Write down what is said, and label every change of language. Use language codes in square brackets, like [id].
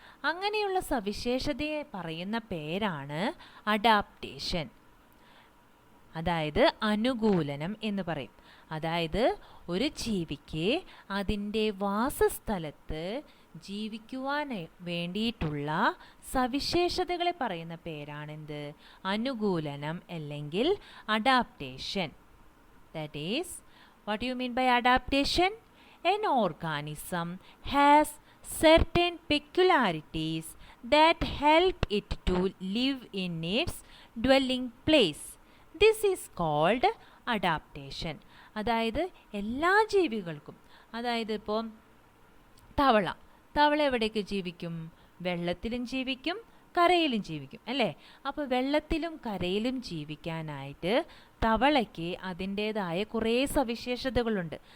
[ml] അങ്ങനെയുള്ള സവിശേഷതയെ പറയുന്ന പേരാണ് അഡാപ്റ്റേഷൻ, അതായത് അനുകൂലനം എന്ന് പറയും. അതായത് ഒരു ജീവിക്ക് അതിൻ്റെ വാസസ്ഥലത്ത് ജീവിക്കുവാൻ വേണ്ടിയിട്ടുള്ള സവിശേഷതകളെ പറയുന്ന പേരാണെന്ത്? അനുകൂലനം അല്ലെങ്കിൽ adaptation. [en] That is, what do you mean by adaptation? An organism has certain peculiarities that help it to live in its dwelling place. This is called adaptation. [ml] അതായത് എല്ലാ ജീവികൾക്കും, അതായത് ഇപ്പോൾ തവള എവിടെയൊക്കെ ജീവിക്കും? വെള്ളത്തിലും ജീവിക്കും, കരയിലും ജീവിക്കും അല്ലേ? അപ്പോൾ വെള്ളത്തിലും കരയിലും ജീവിക്കാനായിട്ട് തവളയ്ക്ക് അതിൻ്റേതായ കുറേ സവിശേഷതകളുണ്ട്.